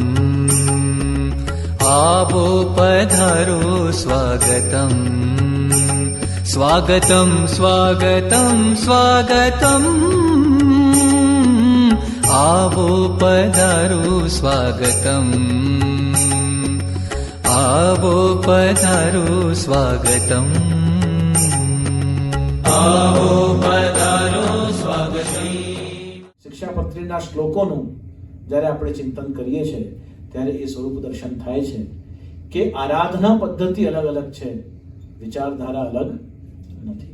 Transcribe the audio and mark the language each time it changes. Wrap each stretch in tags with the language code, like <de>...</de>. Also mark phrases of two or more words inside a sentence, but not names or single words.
<hi>आवो पधारो स्वागतम् स्वागतं स्वागतं स्वागतम् आवो पधारो स्वागतम् आवो पधारो स्वागतम्</hi> <gu>શિક્ષાપત્રીના શ્લોકોનું જ્યારે આપણે ચિંતન કરીએ છીએ ત્યારે એ સ્વરૂપ દર્શન થાય છે કે આરાધના પદ્ધતિ અલગ અલગ છે, વિચારધારા અલગ નથી.</gu>